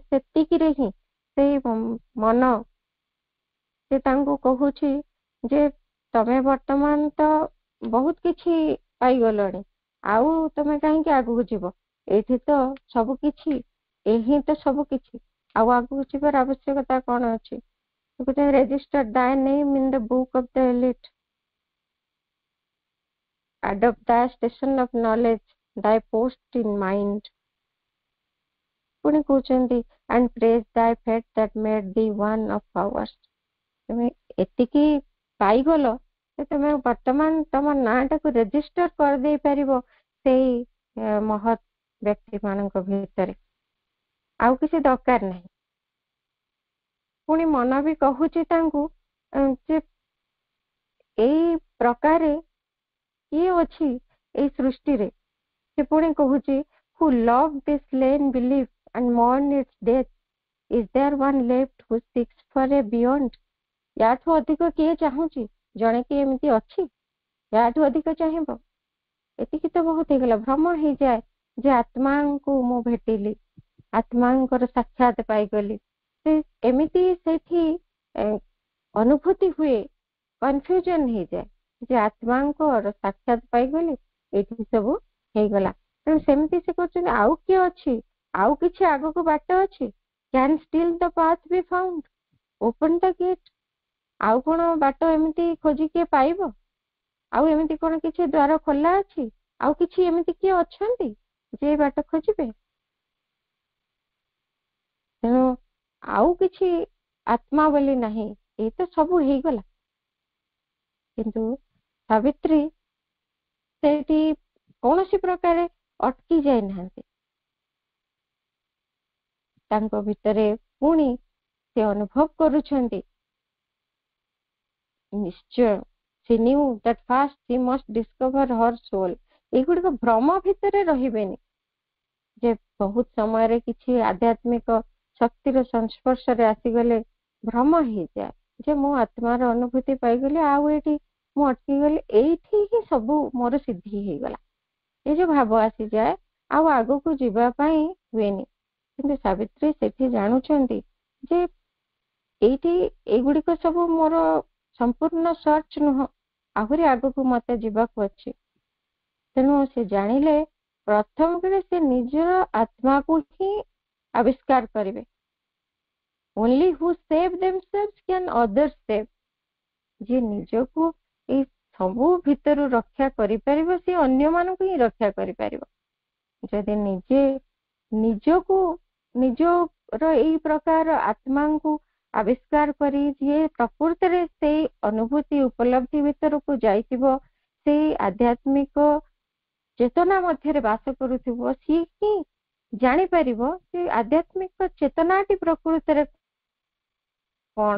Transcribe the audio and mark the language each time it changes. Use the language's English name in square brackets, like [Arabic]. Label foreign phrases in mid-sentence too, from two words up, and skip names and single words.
[Odia] ସେତିକିରେ ହିଁ ସେଇ ମନ ସେ ତାଙ୍କୁ କହୁଛି ଯେ ତମେ ବର୍ତ୍ତମାନ ତ ବହୁତ କିଛି ପାଇଗଲଣି, ଆଉ ତମେ କାହିଁକି ଆଗକୁ ଯିବ? ଏଇଠି ତ ସବୁ କିଛି, ଏହି ତ ସବୁ କିଛି, ଆଉ ଆଗକୁ ଯିବାର ଆବଶ୍ୟକତା କଣ ଅଛି? [English] ରେଜିଷ୍ଟର thy name in the book of the elite। adopt thy station of knowledge, thy post in mind. [Odia] ପୁଣି କହୁଛନ୍ତି [English] and praise thy fate that made thee one of ours. [Odia] ତମେ ଏତିକି ପାଇଗଲ ଯେ ତମେ ବର୍ତ୍ତମାନ ତମ ନାଁଟାକୁ ରେଜିଷ୍ଟର କରିଦେଇ ପାରିବ ସେଇ ମହତ୍ ବ୍ୟକ୍ତି ମାନଙ୍କ ଭିତରେ, ଆଉ କିଛି ଦରକାର ନାହିଁ। ପୁଣି ମନ ବି କହୁଛି ତାଙ୍କୁ ଯେ ଏଇ ପ୍ରକାରେ କିଏ ଅଛି ଏଇ ସୃଷ୍ଟିରେ। ସେ ପୁଣି କହୁଛି [English] who loved this slain belief and mourned its death, is there one left who seeks for a beyond? [Odia] ୟାଠୁ ଅଧିକ କିଏ ଚାହୁଁଛି? ଜଣେ କି ଏମିତି ଅଛି ୟାଠୁ ଅଧିକ ଚାହିଁବ? ଏତିକି ତ ବହୁତ ହେଇଗଲା। ଭ୍ରମ ହେଇଯାଏ ଯେ ଆତ୍ମାଙ୍କୁ ମୁଁ ଭେଟିଲି, ଆତ୍ମାଙ୍କର ସାକ୍ଷାତ ପାଇଗଲି। ସେ ଏମିତି ସେଇଠି ଅନୁଭୂତି ହୁଏ, କନଫ୍ୟୁଜନ ହେଇଯାଏ ଯେ ଆତ୍ମାଙ୍କର ସାକ୍ଷାତ ପାଇଗଲି, ଏଇଠି ସବୁ ହେଇଗଲା। ତେଣୁ ସେମିତି ସେ କରୁଛନ୍ତି ଆଉ କିଏ ଅଛି, ଆଉ କିଛି ଆଗକୁ ବାଟ ଅଛି? [English] can still the path be found, open the gate। [Odia] ଆଉ କଣ ବାଟ ଏମିତି ଖୋଜି କିଏ ପାଇବ? ଆଉ ଏମିତି କଣ କିଛି ଦ୍ୱାର ଖୋଲା ଅଛି? ଆଉ କିଛି ଏମିତି କିଏ ଅଛନ୍ତି ଯେ ବାଟ ଖୋଜିବେ? ତେଣୁ ଆଉ କିଛି ଆତ୍ମା ବୋଲି ନାହିଁ, ଏଇ ତ ସବୁ ହେଇଗଲା। କିନ୍ତୁ ସାବିତ୍ରୀ ସେଇଠି କୌଣସି ପ୍ରକାରେ ଅଟକି ଯାଇନାହାନ୍ତି। ତାଙ୍କ ଭିତରେ ପୁଣି ସେ ଅନୁଭବ କରୁଛନ୍ତି ନିଶ୍ଚୟ [English] she knew that first she must discover her soul। [Odia] ଏଗୁଡିକ ଭ୍ରମ ଭିତରେ ରହିବେନି ଯେ ବହୁତ ସମୟରେ କିଛି ଆଧ୍ୟାତ୍ମିକ ଶକ୍ତିର ସଂସ୍ପର୍ଶରେ ଆସିଗଲେ ଭ୍ରମ ହେଇଯାଏ ଯେ ମୁଁ ଆତ୍ମାର ଅନୁଭୂତି ପାଇଗଲି, ଆଉ ଏଇଠି ମୁଁ ଅଟକିଗଲି, ଏଇଠି ହିଁ ସବୁ ମୋର ସିଦ୍ଧି ହେଇଗଲା, ଏ ଯୋଉ ଭାବ ଆସିଯାଏ ଆଉ ଆଗକୁ ଯିବା ପାଇଁ ହୁଏନି। କିନ୍ତୁ ସାବିତ୍ରୀ ସେଠି ଜାଣୁଛନ୍ତି ଯେ ଏଇଠି ଏଇଗୁଡିକ ସବୁ ମୋର ସମ୍ପୂର୍ଣ୍ଣ ସର୍ଚ୍ଚ ନୁହଁ, ଆହୁରି ଆଗକୁ ମତେ ଯିବାକୁ ଅଛି। ତେଣୁ ସେ ଜାଣିଲେ ପ୍ରଥମ କରି ସେ ନିଜର ଆତ୍ମାକୁ ହିଁ ଆବିଷ୍କାର କରିବେ। [English] only who save themselves can others save। [Odia] ଯିଏ ନିଜକୁ ଏଇ ସବୁ ଭିତରୁ ରକ୍ଷା କରିପାରିବ ସେ ଅନ୍ୟମାନଙ୍କୁ ହିଁ ରକ୍ଷା କରିପାରିବ। ଯଦି ନିଜେ ନିଜକୁ ନିଜର ଏଇ ପ୍ରକାର ଆତ୍ମାଙ୍କୁ ଆବିଷ୍କାର କରି ଯିଏ ପ୍ରକୃତରେ ସେଇ ଅନୁଭୂତି ଉପଲବ୍ଧି ଭିତରକୁ ଯାଇଥିବ, ସେଇ ଆଧ୍ୟାତ୍ମିକ ଚେତନା ମଧ୍ୟରେ ବାସ କରୁଥିବ, ସିଏ ହିଁ ଜାଣିପାରିବ ଯେ ଆଧ୍ୟାତ୍ମିକ ଚେତନାଟି ପ୍ରକୃତରେ କଣ।